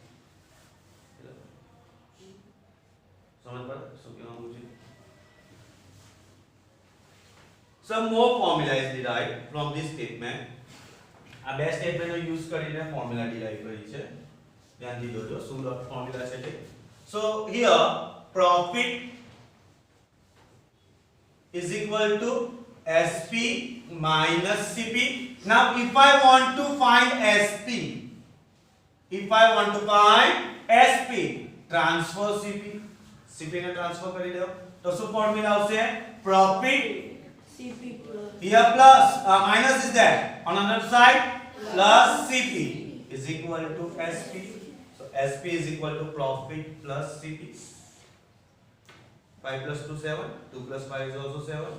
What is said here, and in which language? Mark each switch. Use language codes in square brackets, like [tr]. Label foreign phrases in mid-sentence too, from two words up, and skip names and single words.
[hi] समझ पड़ा [gu] શું કહેવા માંગુ છું? [en] Some more formula is derived from this statement. [gu] આ બે સ્ટેટમેન્ટનો યુઝ કરીને ફોર્મ્યુલા ડિરાઈવ કરી છે, ધ્યાનથી જોજો શું ફોર્મ્યુલા છે તે. [en] So here profit is equal to SP minus CP. Now if I want to find SP, transfer CP [gu] ને ટ્રાન્સફર કરી દો તો શું ફોર્મ્યુલા આવશે? [en] profit CP plus here plus minus is that on another side plus CP is equal to SP. So SP is equal to profit plus CP. 5 plus 2 7, 2 plus 5 is also 7.